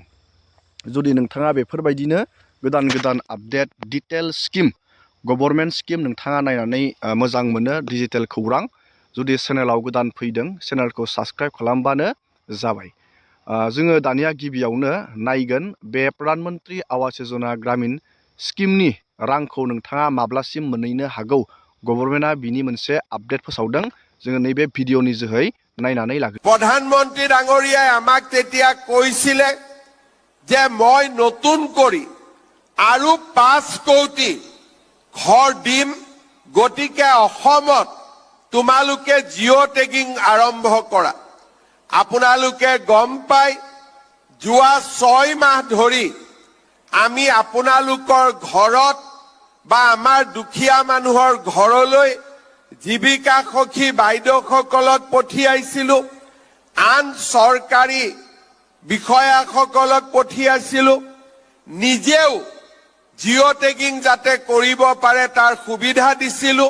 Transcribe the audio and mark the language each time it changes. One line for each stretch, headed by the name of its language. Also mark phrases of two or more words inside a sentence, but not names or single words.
Bodo: जुदि नोंथाङा बेफोरबायदिनो गोदान गोदान
English: update detail scheme, government scheme
Bodo: नोंथाङा नायनानै मोजां मोनो, डिजिटेल खौरां, जुदि चेनेलाव गोदान फैदों चेनेलखौ साबस्क्राइब खालामबानो जाबाय। जोङो दानिया गिबियावनो नायगोन बे प्रधान मन्त्रि आवास योजना ग्रामीण स्किमनि रांखौ नोंथाङा माब्लासिम मोनहैनो हागौ। गभर्नमेन्टआ बिनि मोनसे आपडेट फोसावदों। जोङो नैबे भिडिअनि जोहै नायनानै लागोन।
Assamese: প্ৰধানমন্ত্ৰী ডাঙৰীয়াই আমাক তেতিয়া কৈছিলে যে মই নতুন কৰি আৰু 5 কোটি ঘৰ দিম, গতিকে অসমত তোমালোকে জিঅ টেগিং আৰম্ভ কৰা। আপোনালোকে গম পাই যোৱা 6 মাহ ধৰি আমি আপোনালোকৰ ঘৰত বা আমাৰ দুখীয়া মানুহৰ ঘৰলৈ জীৱিকা সখী বাইদেউসকলক পঠিয়াইছিলোঁ, আন চৰকাৰী বিষয়াসকলক পঠিয়াইছিলোঁ, নিজেও জিঅ টেগিং যাতে কৰিব পাৰে তাৰ সুবিধা দিছিলোঁ।